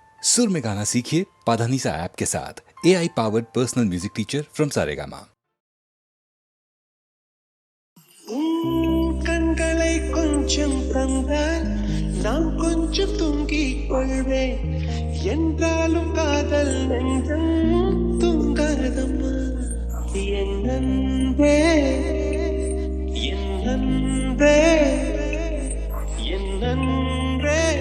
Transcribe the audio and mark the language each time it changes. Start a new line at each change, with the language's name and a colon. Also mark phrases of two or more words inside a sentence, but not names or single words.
Hindi: सुर में गाना सीखिए पाधानीसा ऐप के साथ।
English: AI powered personal music teacher from
Hindi: सारेगामा।
Tamil: கண்களை கொஞ்சம் தந்தால் நான் கொஞ்சம் தூங்கிக் கொள்வேன் என்றாலும் காதல் நெஞ்சம் தூங்காதம்மா என் அன்பே என் அன்பே என் அன்பே